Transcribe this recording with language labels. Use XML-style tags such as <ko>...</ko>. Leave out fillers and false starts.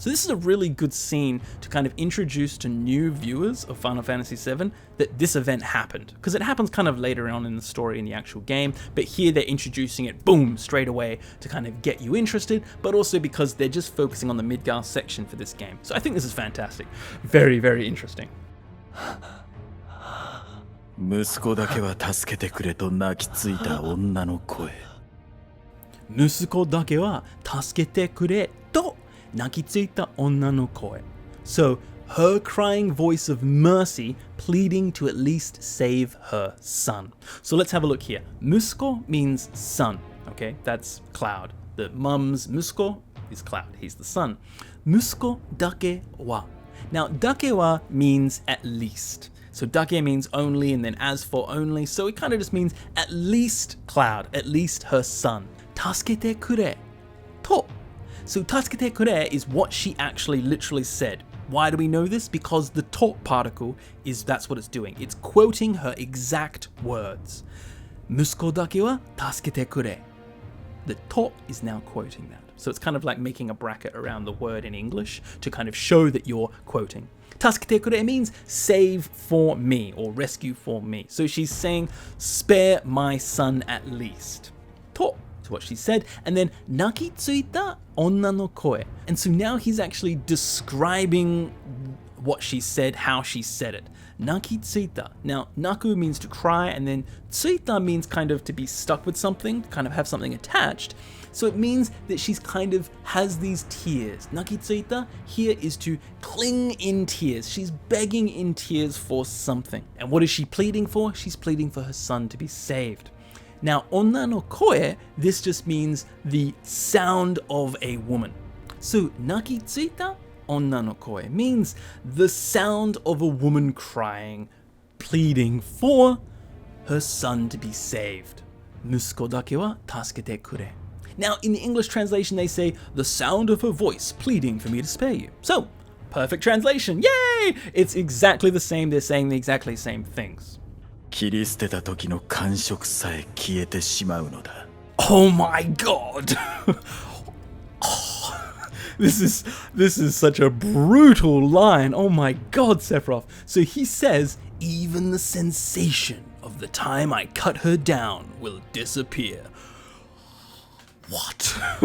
<en>So this is a really good scene to kind of introduce to new viewers of Final Fantasy VII that this event happened, because it happens kind of later on in the story in the actual game, but here they're introducing it boom straight away to kind of get you interested, but also because they're just focusing on the Midgar section for this game. So I think this is fantastic. Very, very interesting.</en> <ja>息子だけは助けてくれと泣きついた女の声。息子だけは助けてくれと泣きついた女の声.</ja> <en>So, her crying voice of mercy pleading to at least save her son. So let's have a look here. 息子 means son. Okay, that's Cloud. The mum's 息子 is Cloud. He's the son.</en> <ja>息子だけは.</ja> <en>Now, だけは means at least. So dake means only, and then as for only. So it kind of just means at least Cloud, at least her son.</en> <ja>助けてくれと.</ja> <en>So</en> <ja>助けてくれ</ja> <en>is what she actually literally said. Why do we know this? Because the to particle that's what it's doing. It's quoting her exact words.</en> <ja>息子だけは助けてくれ.</ja> <en>The to is now quoting that. So it's kind of like making a bracket around the word in English to kind of show that you're quoting.</en> <ja>助けてくれ</ja> <en>means save for me or rescue for me. So she's saying spare my son at least. と is what she said. And then</en> <ja>泣きついた女の声.</ja> <en>And so now he's actually describing what she said, how she said it.</en> <ja>泣きついた.</ja> <en>Now, naku means to cry, and then ついた means kind of to be stuck with something, kind of have something attached. So it means that she's kind of has these tears.</en> <ja>泣きついた</ja> <en>here is to cling in tears. She's begging in tears for something. And what is she pleading for? She's pleading for her son to be saved. Now,</en> <ja>onna no koe,</ja> <en>this just means the sound of a woman. So,</en> <ja>泣きついた onna no koe</ja> <en>means the sound of a woman crying, pleading for her son to be saved.</en> <ja>息子だけは助けてくれ.</ja> <en>Now, in the English translation, they say, the sound of her voice pleading for me to spare you. So, perfect translation. Yay! It's exactly the same. They're saying the exactly same things.</en> <ja>切り捨てた時の感触さえ消えてしまうのだ.</ja> <en>Oh my god! This is such a brutal line. Oh my god, Sephiroth. So he says, even the sensation of the time I cut her down will disappear. What?</en>